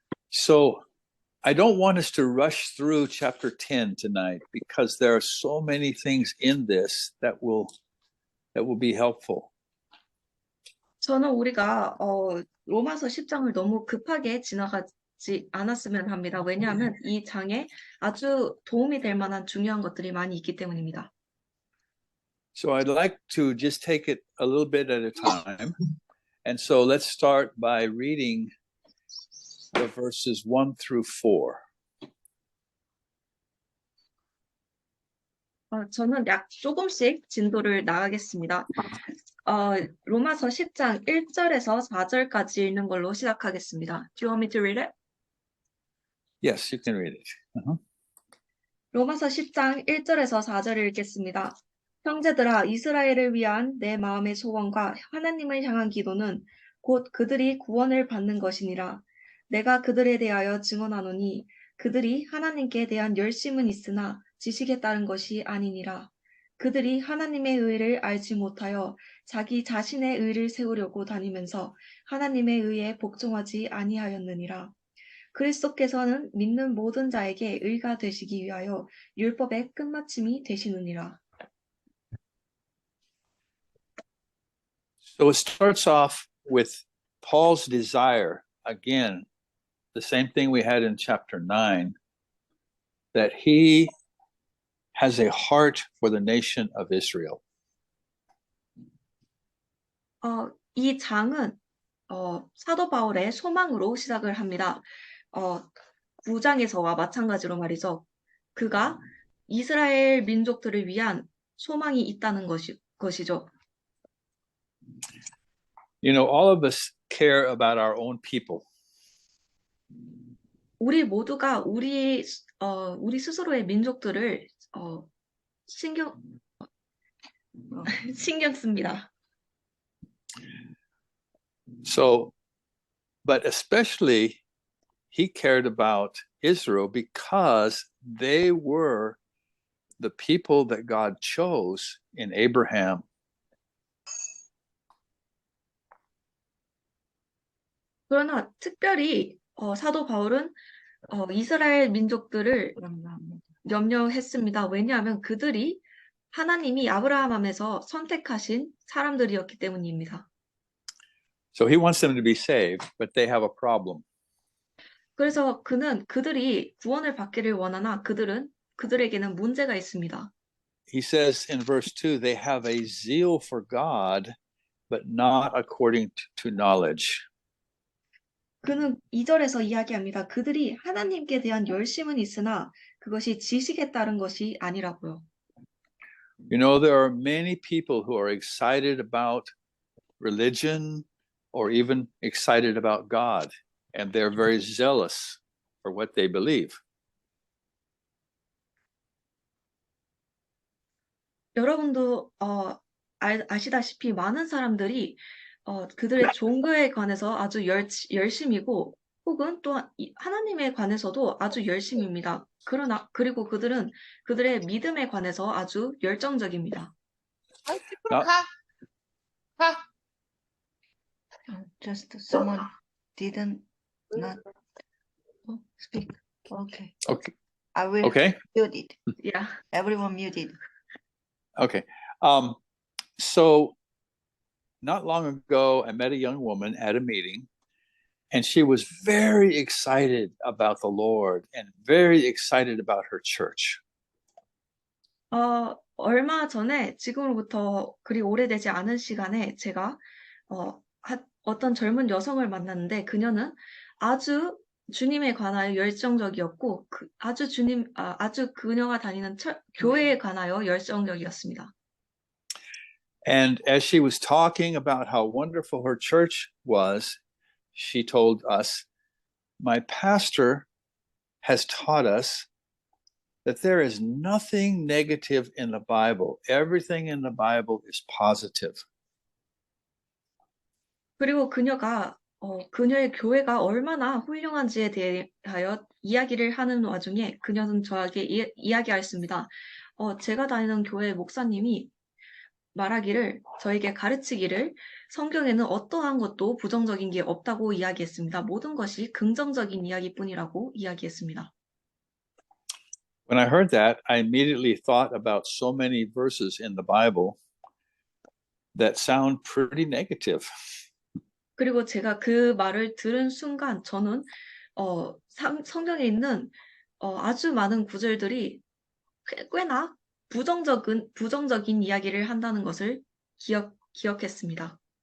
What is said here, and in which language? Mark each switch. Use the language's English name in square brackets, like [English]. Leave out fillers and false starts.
[English] So I don't want us to rush through chapter 10 tonight because there are so many things in this that will be helpful. [Korean] 저는 우리가 로마서 10장을 너무 급하게 지나가지 않았으면 합니다. 왜냐하면 이 장에 아주 도움이 될 만한 중요한 것들이 많이 있기 때문입니다. [English] So I'd like to just take it a little bit at a time. And so let's start by reading the verses 1 through 4. [Korean] 저는 조금씩 진도를 나가겠습니다. 로마서 10장 1절에서 4절까지 읽는 걸로 시작하겠습니다. [English] Do you want me to read it? Yes, you can read it. [Korean] 로마서 10장 1절에서 4절을 읽겠습니다. 형제들아, 이스라엘을 위한 내 마음의 소원과 하나님을 향한 기도는 곧 그들이 구원을 받는 것이니라. 내가 그들에 대하여 증언하노니 그들이 하나님께 대한 열심은 있으나 지식에 따른 것이 아니니라. 그들이 하나님의 의를 알지 못하여 자기 자신의 의를 세우려고 다니면서 하나님의 의에 복종하지 아니하였느니라. 그리스도께서는 믿는 모든 자에게 의가 되시기 위하여 율법의 끝마침이 되시느니라. [English] So it starts off with Paul's desire, again, the same thing we had in chapter 9, that he has a heart for the nation of Israel. [Korean] 이 장은 사도 바울의 소망으로 시작을 합니다. 9장에서와 마찬가지로 말이죠. 그가 이스라엘 민족들을 위한 소망이 있다는 것이죠. [English] You know, all of us care about our own people. [Korean] 우리 모두가 우리 스스로의 민족들을 신경 씁니다. [English] So, but especially he cared about Israel because they were the people that God chose in Abraham. [Korean] 그러나 특별히 사도 바울은 이스라엘 민족들을 염려했습니다. 왜냐하면 그들이 하나님이 아브라함에서 선택하신 사람들이었기 때문입니다. [English] So he wants them to be saved, but they have a problem. [Korean] 그래서 그는 그들이 구원을 받기를 원하나 그들에게는 문제가 있습니다. [English] He says in verse 2, they have a zeal for God, but not according to knowledge. [Korean] 그는 2절에서 이야기합니다. 그들이 하나님께 대한 열심은 있으나 그것이 지식에 따른 것이 아니라고요. [English] You know, there are many people who are excited about religion or even excited about God, and they're very zealous for what they believe. [Korean] 여러분도 아시다시피 많은 사람들이 그들의 종교에 관해서 아주 열심이고 혹은 또 하나님에 관해서도 아주 열심입니다. 그리고 그들은 그들의 믿음에 관해서 아주 열정적입니다. [English] Just someone didn't not speak. Okay. Okay. I will mute it. Yeah. Everyone muted. Okay. So not long ago, I met a young woman at a meeting, and she was very excited about the Lord and very excited about her church. [Korean] 얼마 전에 지금으로부터 그리 오래되지 않은 시간에 제가 어떤 젊은 여성을 만났는데 그녀는 아주 주님에 관하여 열정적이었고 아주 그녀가 다니는 교회에 관하여 열정적이었습니다. [English] And as she was talking about how wonderful her church was, she told us, my pastor has taught us that there is nothing negative in the Bible. Everything in the Bible is positive. [Korean] 그리고 그녀의 교회가 얼마나 훌륭한지에 대하여 이야기를 하는 와중에 그녀는 저에게 이야기하였습니다. 제가 다니는 교회 목사님이 저에게 가르치기를 성경에는 어떠한 것도 부정적인 게 없다고 이야기했습니다. 모든 것이 긍정적인 이야기뿐이라고 이야기했습니다. [English] When I heard that, I immediately thought about so many verses in the Bible that sound pretty negative. [Korean] 그리고 제가 그 말을 들은 순간 저는 성경에 있는 아주 많은 구절들이 꽤나 부정적인 이야기를 한다는 것을 기억했습니다.